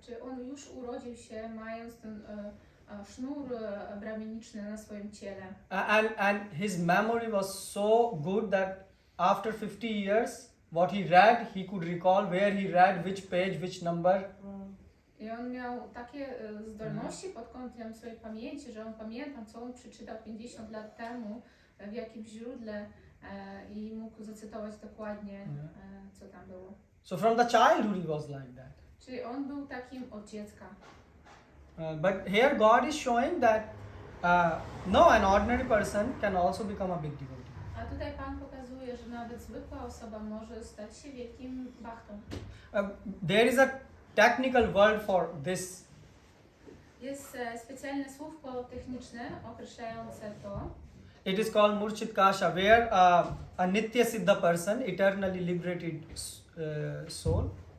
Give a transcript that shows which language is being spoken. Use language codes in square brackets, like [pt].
[pl] Czy on już urodził się mając ten sznur brahminiczny na swoim ciele? [en] And his memory was so good that after 50 years, what he read, he could recall where he read, which page, which number. [pl] I on miał takie zdolności pod kątem swojej pamięci, że on pamiętał, co on przeczytał 50 lat temu, w jakim źródle i mógł zacytować dokładnie, co tam było. [en] So from the childhood he was like that. [pl] Czyli on był takim od dziecka. [en] But here God is showing that an ordinary person can also become a big devotee. [pl] A tutaj Pan pokazuje, że nawet zwykła osoba może stać się wielkim bhaktą. [en] There is a technical word for this. [pl] Jest specjalne słówko techniczne określające to. [en] It is called Murchit Kasha, where a Nitya Siddha person, eternally liberated soul,